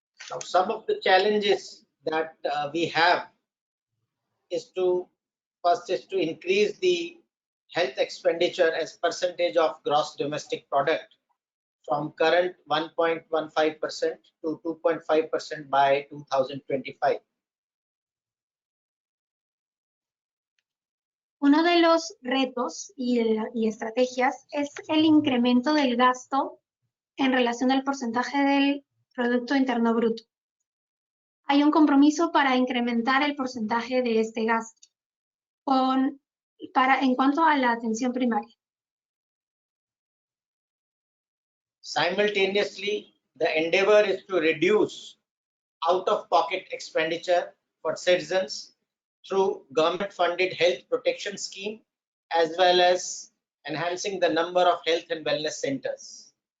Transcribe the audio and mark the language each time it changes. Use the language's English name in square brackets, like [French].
[English] Now, some of the challenges that we have is to increase the health expenditure as percentage of gross domestic product from current 1.15% to 2.5% by 2025. [Spanish] Uno de los retos y estrategias es el incremento del gasto en relación al porcentaje del Producto Interno Bruto. Hay un compromiso para incrementar el porcentaje de este gasto en cuanto a la atención primaria. [English] Simultaneously, the endeavor is to reduce out-of-pocket expenditure for citizens through government-funded health protection scheme, as well as enhancing the number of health and wellness centers.